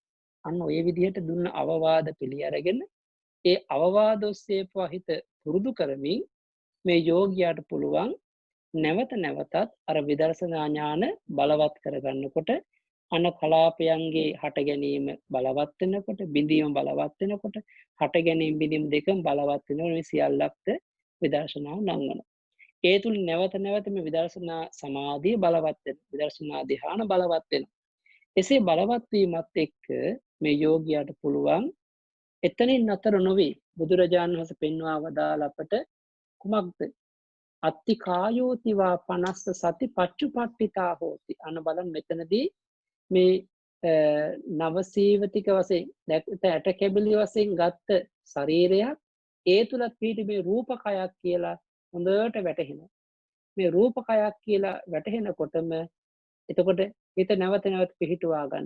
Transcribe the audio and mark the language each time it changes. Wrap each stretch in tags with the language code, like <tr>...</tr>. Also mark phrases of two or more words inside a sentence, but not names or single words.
<si>අන්න ඔය විදිහට දුන්න අවවාද පිළි අරගෙන ඒ අවවාද ඔස්සේ හිත පුරුදු කරමින් මේ යෝගියාට පුළුවන් නැවත නැවතත් අර විදර්ශනා ඥාන බලවත් කරගන්නකොට අන කලාපයන්ගේ හට ගැනීම බලවත් වෙනකොට බිඳීම බලවත් වෙනකොට හට ගැනීම බිඳීම දෙකම බලවත් වෙනකොට මේ සියල්ලක්ද විදර්ශනාව නංවනවා. ඒ තුල නැවත නැවත මේ විදර්ශනා සමාධිය බලවත් වෙනවා. විදර්ශනා ධ්‍යාන බලවත් වෙනවා. එසේ බලවත් වීමත් එක්ක මේ යෝගියාට පුළුවන් එතනින් නතර නොවේ බුදුරජාණන් වහන්සේ පෙන්වා වදාළ අපට කුමක්ද?</si> <pi>අත්ති කායෝතිවා 50 සති පච්චුපට්ඨිතා හෝති.</pi> <si>අන බලන්න මෙතනදී මේ නවසීවතික වශයෙන් ඇට කැබලි වශයෙන් ගත්ත ශරීරයක් ඒ තුලත් පිහිටි මේ රූපකයක් කියලා හොඳට වැටහෙනවා. මේ රූපකයක් කියලා වැටහෙනකොටම එතකොට හිත නැවත නැවත පිහිටුවා ගන්න.</si>